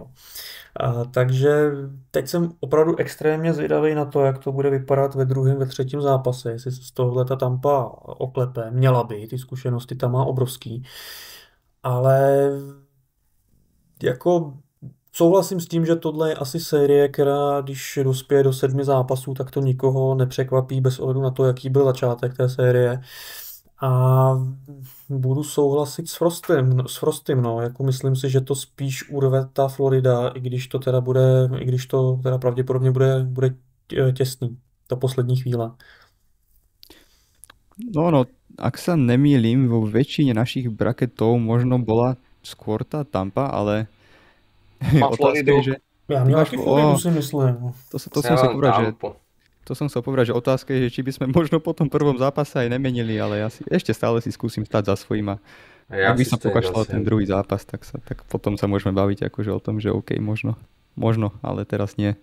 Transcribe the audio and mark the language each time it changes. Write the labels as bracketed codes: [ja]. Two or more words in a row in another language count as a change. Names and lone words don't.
[cs] Takže teď jsem opravdu extrémně zvědavý na to, jak to bude vypadat ve druhém, ve třetím zápase, jestli z tohohle ta Tampa oklepe, měla by, ty zkušenosti tam má obrovský, ale jako souhlasím s tím, že tohle je asi série, která když dospěje do 7 zápasů, tak to nikoho nepřekvapí bez ohledu na to, jaký byl začátek té série. A budu souhlasit s Frostym, no, jako myslím si, že to spíš urve ta Florida, i když to teda pravděpodobně bude těsný do poslední chvíle. [sk] No, ak sa nemýlim, vo väčšine našich bracketov možno bola skôr tá Tampa, ale otázka je, že... Ja mňa taký Floridu si myslím. To som chcel povedať, že otázka je, že či by sme možno po tom prvom zápase aj nemenili, ale ja si ešte stále si skúsim stať za svojím a ak by sa pokašľal ten druhý zápas, tak potom sa môžeme baviť akože o tom, že OK, možno, ale teraz nie.